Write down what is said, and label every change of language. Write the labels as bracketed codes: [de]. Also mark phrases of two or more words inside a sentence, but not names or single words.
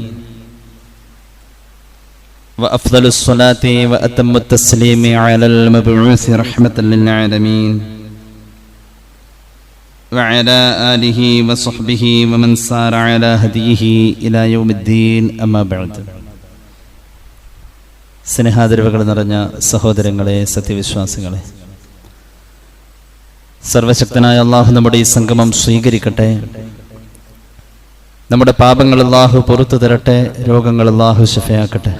[ar] وأفضل الصلاة وأتم التسليم على المبعوث رحمة للعالمين وعلى آله وصحبه ومن سار على هديه إلى يوم الدين أما بعد. [ml] സ്നേഹാദരവുകൾ നിറഞ്ഞ സഹോദരങ്ങളെ, സത്യവിശ്വാസികളെ, സർവശക്തനായ അല്ലാഹു നമ്മുടെ ഈ സംഗമം സ്വീകരിക്കട്ടെ. നമ്മുടെ പാപങ്ങൾ അല്ലാഹു പുറത്തു തരട്ടെ. രോഗങ്ങൾ അല്ലാഹു ശിഫയാക്കട്ടെ.